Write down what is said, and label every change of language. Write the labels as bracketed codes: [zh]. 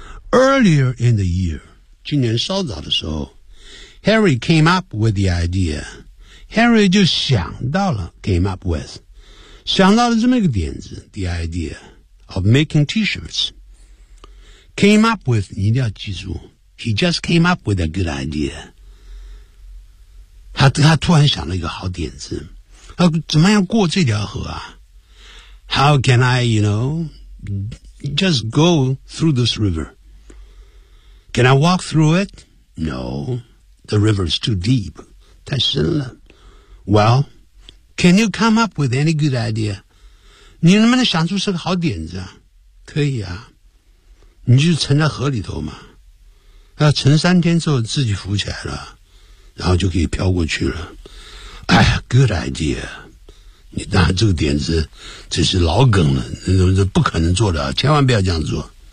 [en] Earlier in the year, [zh] 今年稍早的时候 [en] Harry came up with the idea. [zh] Harry 就想到了 [en] came up with, [zh] 想到了这么一个点子 [en] the idea of making t-shirts. Came up with, [zh] 你一定要记住 [en] he just came up with a good idea. [zh] 他突然想了一个好点子。他怎么样过这条河啊 [en] How can I, you know, just go through this river? Can I walk through it? No, the river is too deep. [zh] 太深了。 [en] Well, can you come up with any good idea? [zh] 你能不能想出是个好点子啊？可以啊。你就沉在河里头嘛。要沉三天之后自己浮起来了，然后就可以飘过去了。哎呀 [en] good idea. [zh] 你当然这个点子这是老梗了，这不可能做的，千万不要这样做。